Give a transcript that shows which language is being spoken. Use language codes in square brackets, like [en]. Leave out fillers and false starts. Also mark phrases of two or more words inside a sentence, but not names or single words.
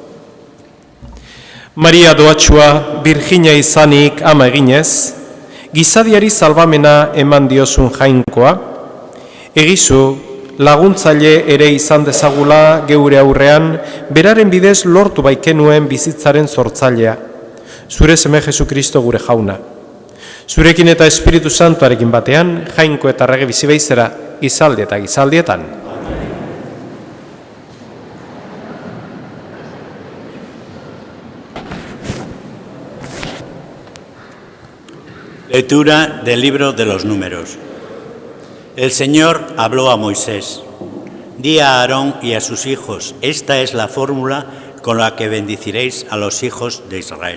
[eu] Maria doatxua, Virginia izanik ama eginez, gizadiari salbamena eman diozun jainkoa, egizu laguntzaile ere izan dezagula geure aurrean, beraren bidez lortu baikenuen bizitzaren sortzailea, zure seme Jesu Kristo gure jauna. Zurekin eta Espiritu Santuarekin batean, jainko eta rege bizi beizera, izaldi eta gizaldietan. [es] Lectura del libro de los Números. El Señor habló a Moisés. Di a Aarón y a sus hijos, esta es la fórmula con la que bendiciréis a los hijos de Israel.